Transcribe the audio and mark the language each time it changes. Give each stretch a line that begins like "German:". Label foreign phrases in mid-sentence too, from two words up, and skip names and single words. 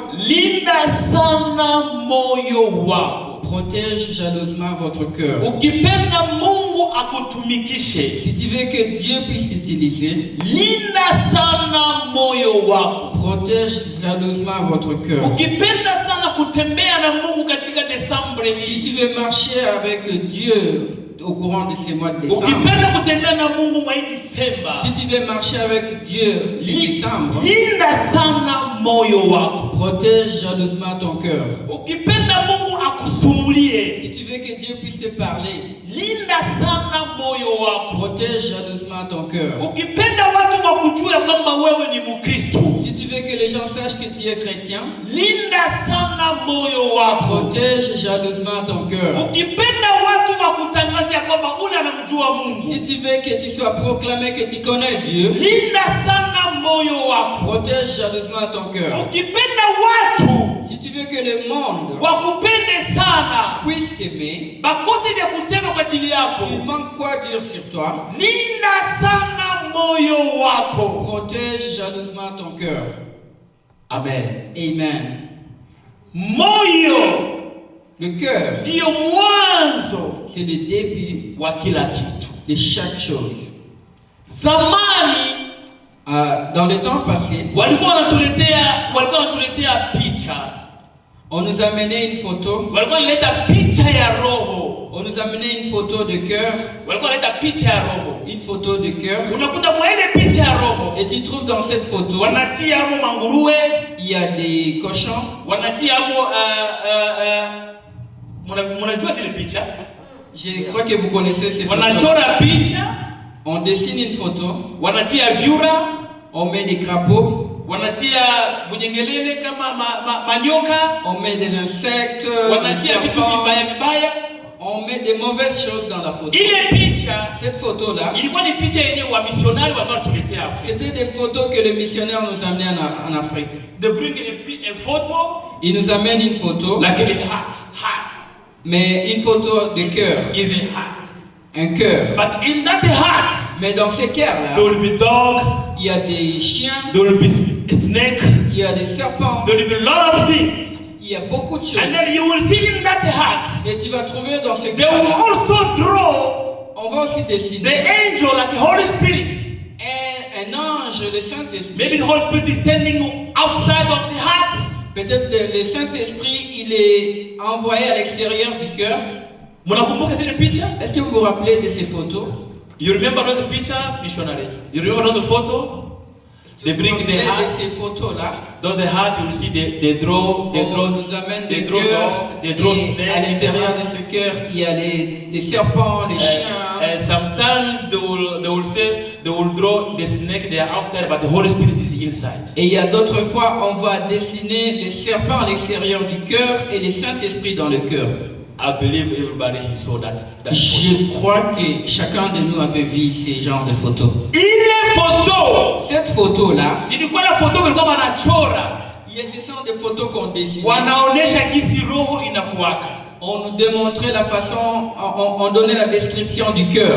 Swahili: linda sana moyo wako.
French: protège jalousement votre cœur.
Swahili: Ukipenda Mungu akutumikishe,
French: Si tu veux que Dieu puisse t'utiliser,
Swahili: linda sana moyo wako.
French: protège jalousement votre cœur.
Swahili: Ukipenda sana kutembea na Mungu katika Desemba
French: Si
Swahili: hii,
French: tu veux marcher avec Dieu au courant de ce mois de décembre,
Swahili: ukipenda kutembea na Mungu mwa Desemba,
French: si tu veux marcher avec Dieu ce décembre,
Swahili: linda sana moyo wako.
French: protège jalousement ton cœur.
Swahili: Ukipenda Mungu akusumulie,
French: Si tu veux que Dieu puisse te parler,
Swahili: linda sana moyo wako.
French: protège jalousement ton cœur.
Swahili: Ukipenda watu wakujue kwamba wewe ni Mkristo,
French: Si tu veux que les gens sachent que tu es chrétien,
Swahili: linda sana moyo wako.
French: protège jalousement ton cœur.
Swahili: Ukipenda watu wakutangaze ya kwamba unamjua Mungu,
French: Si tu veux que tu sois proclamé que tu connais Dieu,
Swahili: linda sana moyo wako.
French: protège jalousement ton cœur.
Swahili: Ukipenda watu
French: Si tu veux que le monde
Swahili: wakupende sana,
French: puisse t'aimer,
Swahili: bakose vya kusema kwa ajili yako,
French: qu'il manque quoi dire sur toi,
Swahili: linda sana moyo wako.
French: protège jalousement ton cœur.
Swahili: Amen.
French: Amen.
Swahili: Moyo
French: Le cœur,
Swahili: ndio mwanzo
French: c'est le début
Swahili: wa kila kitu.
French: de chaque chose.
Swahili: Zamani
French: Dans le temps passé,
Swahili: walikuwa wanatuletea picha,
French: on nous a amené une photo.
Swahili: walikuwa wanaleta picha ya roho,
French: On nous a amené une photo de cœur.
Swahili: walikuwa wanaleta picha ya roho.
French: Une photo de cœur.
Swahili: Unakuta mwa ile picha ya roho
French: Et tu trouves dans cette photo,
Swahili: wanatia amo manguruwe,
French: il y a des cochons.
Swahili: wanatia amo mnajua zile picha,
French: Je crois que vous connaissez ces photos.
Swahili: wanachora picha,
French: On dessine une photo.
Swahili: wanatia vyura,
French: On met des crapauds.
Swahili: wanatia vunyengelele kama manyoka,
French: On met des insectes, des
Swahili: wanatia vitu
French: serpents.
Swahili: vibaya vibaya.
French: On met des mauvaises choses dans la photo.
Swahili: Ile picha
French: Cette photo-là,
Swahili: ilikuwa ni picha yenye wa misionari walikuwa wanatuletea Afrika.
French: c'était des photos que les missionnaires nous amenaient en Afrique.
English: They bring a photo
French: Ils nous amènent une photo,
English: like a heart.
French: mais une photo de cœur.
English: Is a heart.
French: Un cœur.
English: But in that heart,
French: Mais dans ce cœur-là,
English: there will be dog,
French: il y a des chiens,
English: there will be a snake,
French: il y a des serpents,
English: there will be a lot of things.
French: il y a beaucoup de
English: And
French: choses.
English: then you will see in that heart,
French: Et tu vas trouver dans ce
English: they will
French: cœur-là,
English: also draw
French: on va aussi
English: the
French: dessiner
English: angel like the Holy Spirit.
French: un ange, le Saint-Esprit.
English: Maybe the Holy Spirit is standing outside of the heart.
French: Peut-être le Saint-Esprit, il est envoyé à l'extérieur du cœur.
Swahili: Mnakumbuka zile picha?
French: Est-ce que vous vous rappelez de ces photos?
English: You remember those picture, missionary? You remember those photo? They bring the heart.
French: Ces photos là.
English: Dans the heart, you will see they draw,
French: nous amène des cœurs.
English: They draw
French: Et à l'intérieur de ce cœur, il y a les serpents, les chiens.
English: And sometimes they will draw the snake. They are outside, but the Holy Spirit is inside.
French: Et il y a d'autres fois, on va dessiner les serpents à l'extérieur du cœur et les Saint-Esprit dans le cœur.
English: I believe everybody saw that
French: Je crois que chacun de nous avait vu ces genres de photos. Cette photo-là, ce sont des photos qu'on dessine. On nous démontrait la façon, on donnait la description du cœur.